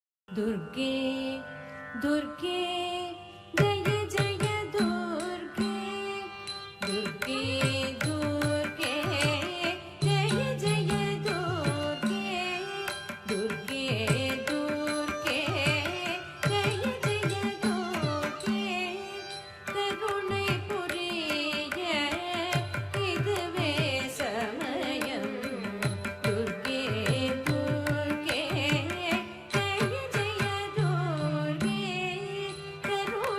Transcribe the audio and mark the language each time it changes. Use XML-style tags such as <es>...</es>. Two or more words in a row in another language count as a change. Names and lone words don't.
<sa>दुर्गे दुर्गे जय जय दुर्गे दुर्गे दुर्गे जय जय दुर्गे दुर्गे दुर्गे जय जय दुर्गे</sa> <ta>கருணை புரிய இதுவே சமயம்</ta> <sa>दुर्गे दुर्गे जय जय दुर्गे करुणை</sa>